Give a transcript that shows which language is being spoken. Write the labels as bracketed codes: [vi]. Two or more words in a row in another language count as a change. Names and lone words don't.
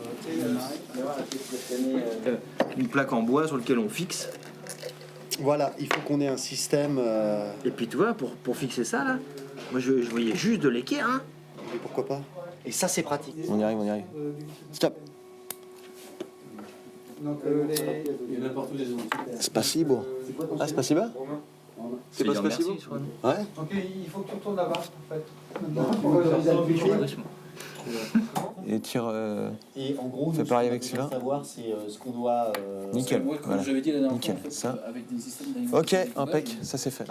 [fr] Une plaque en bois sur laquelle on fixe. Voilà, il faut qu'on ait un système. Et puis tu vois, pour fixer ça là, moi je voyais juste de l'équerre, hein. Mais pourquoi pas? Et ça, c'est pratique. On y arrive, on y arrive. Stop. Spasibo. Ah, spasiba? C'est pas spasibo? Ouais. Donc il faut que tu retournes là-bas, en fait. Et tire. Et en gros, fais pareil avec celui-là. Savoir c'est ce qu'on doit. Nickel. Moi, comme Voilà. j'avais dit la dernière Nickel. fois, en fait, Ça. avec des systèmes Ok, impec. Ça c'est fait.